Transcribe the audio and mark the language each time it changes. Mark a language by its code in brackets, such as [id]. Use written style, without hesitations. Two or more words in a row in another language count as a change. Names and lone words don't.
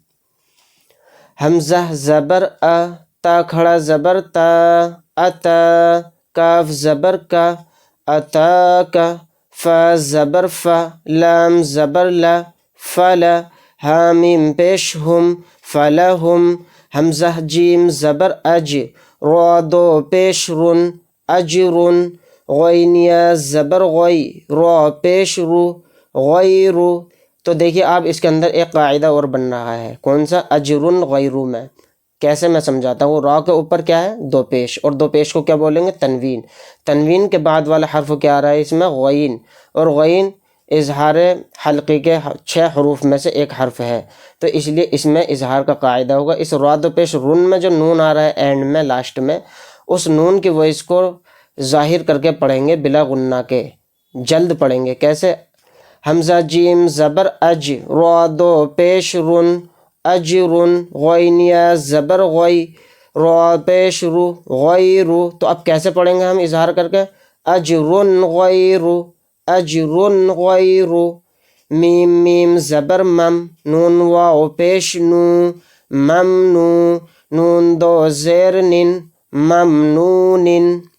[ur] حمزہ زبر ا تا کھڑا زبر تا اتا کاف زبر کا اتا کا فا زبر فا لام زبر لا فلا ہا میم پیش ہم فلہم حمزہ جیم زبر اج را دو پیش رن اجرن غین یا زبر غی را پیش رو غیرو۔ تو دیکھیے آپ اس کے اندر ایک قاعدہ اور بن رہا ہے، کون سا؟ [ar] اجرن غیرو [ur] میں۔ کیسے میں سمجھاتا ہوں؟ را کے اوپر کیا ہے؟ دو پیش، اور دو پیش کو کیا بولیں گے؟ تنوین۔ تنوین کے بعد والا حرف کیا آ رہا ہے اس میں؟ غین، اور غین اظہار حلقی کے 6 حروف میں سے ایک حرف ہے، تو اس لیے اس میں اظہار کا قاعدہ ہوگا۔ اس را دو پیش رن میں جو نون آ رہا ہے اینڈ میں، لاسٹ میں، اس نون کی وائس کو ظاہر کر کے پڑھیں گے بلا غنہ کے، جلد پڑھیں گے۔ کیسے؟ حمزہ جیم زبر اج را دو پیش رن اجرن غین یا زبر غی را پیش رو غیرو۔ تو اب کیسے پڑھیں گے ہم اظہار کر کے؟ [ar] اجرن غیرو اجرن غیرو۔ [ur] میم میم زبر مم نون واو پیش نو ممنو نون دو زیر نن ممنونن۔